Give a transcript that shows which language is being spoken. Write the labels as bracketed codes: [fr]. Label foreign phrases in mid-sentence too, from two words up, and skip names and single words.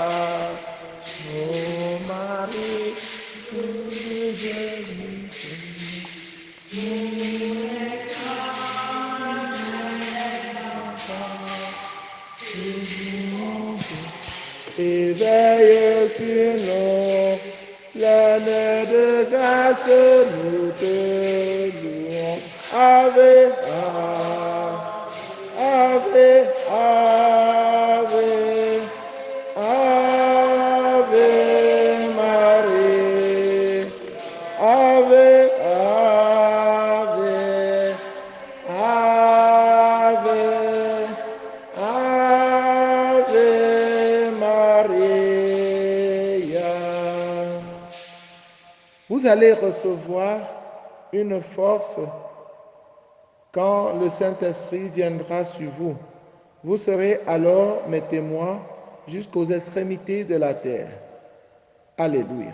[fr] Oh Marie, éveille sur nous, l'année de grâce, nous te louons. [la] Ave, Ave, Ave, Ave Marie. Ave, Ave, Ave, Ave Maria. [fr] Vous allez recevoir une force quand le Saint-Esprit viendra sur vous. Vous serez alors mes témoins jusqu'aux extrémités de la terre. Alléluia.